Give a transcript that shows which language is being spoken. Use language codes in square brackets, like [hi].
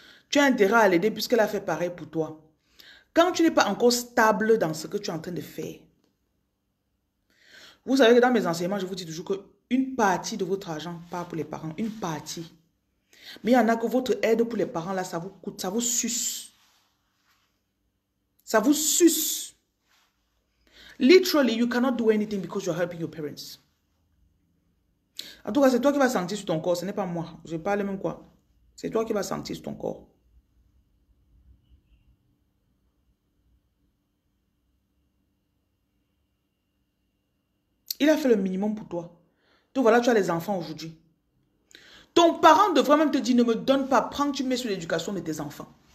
[fr] Tu as intérêt à l'aider puisqu'elle a fait pareil pour toi. Quand tu n'es pas encore stable dans ce que tu es en train de faire, vous savez que dans mes enseignements, je vous dis toujours qu'une partie de votre argent part pour les parents. Une partie. Mais il y en a que votre aide pour les parents, là, ça vous coûte, ça vous suce. Ça vous suce. [en] Literally, you cannot do anything because you're helping your parents. [fr] En tout cas, c'est toi qui vas sentir sur ton corps, ce n'est pas moi. Je parle même quoi. C'est toi qui vas sentir sur ton corps. Il a fait le minimum pour toi. Donc voilà, tu as les enfants aujourd'hui. Ton parent devrait même te dire, ne me donne pas, prends, tu mets sur l'éducation de tes enfants.